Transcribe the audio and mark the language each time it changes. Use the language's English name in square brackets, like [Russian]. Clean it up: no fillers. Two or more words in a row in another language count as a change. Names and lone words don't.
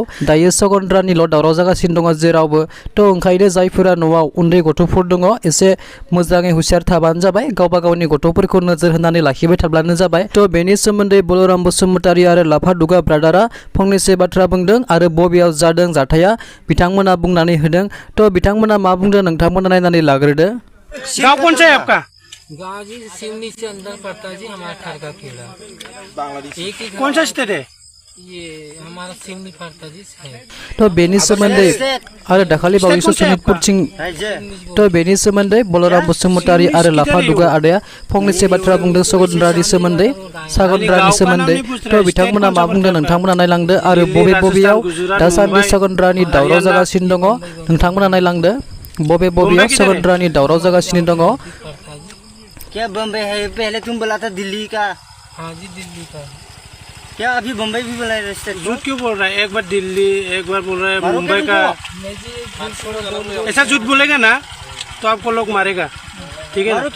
[Bodo] दायो सगन्द्रानिल' दावराव जागासिनो दङ जेरावबो। थ' ओंखायनो जायफोरा न'आव उन्दै गथ'फोर दङ एसे मोजाङै हुसियार थाबानो जाबाय। गावबा गावनि गथ'फोरखौ नोजोर होनानै लाखिबाय थाब्लानो जाबाय। थ' बेनि सोमोन्दै बलराम बसुमतारी आरो लाफादुगा ब्रादारा फंनैसो बाथ्रा बुंदों आरो बबेयाव जादों जाथाया बिथांमोना बुंनानै होदों। थ' बिथांमोना मा बुंदों नोंथांमोना नायनानै लाग्रोदो। [Hindi] गाँव कौन सा है आपका? गाँव जी सिवनी से अंदर पड़ता जी हमारा खरगा खेला। एक ही कौन सा स्टेट है? ये हमारा सिवनी पड़ता जी है। [Bodo] थ' बेनि सोमोन्दै आरो दाखालि बावैसो सनितपुरथिं थ' बेनि सोमोन्दै बलराम बसुमतारी आरो लाफादुगा आदाया फंनैसो बाथ्रा बुंदों सगन्द्रानि सोमोन्दै सागन्द्रानि सोमोन्दै। थ' बिथांमोना मा बुंदों नोंथांमोना नायलांदो आरो बबेयाव दासान्दि सगन्द्रानि दावराव जागासिनो दङ नोंथांमोना नायलांदो। बबेयाव सगन्द्रानि दावराव जागासिनो दङ। [Hindi] क्या बम्बई है? पहले तुम बोला था दिल्ली का। हाँ जी दिल्ली का। क्या अभी बम्बई भी बोला है? झूठ क्यों बोल रहा है? एक बार दिल्ली, एक बार बोल रहा है मुंबई का। ऐसा झूठ बोलेगा ना तो आपको लोग मारेगा, ठीक है ना?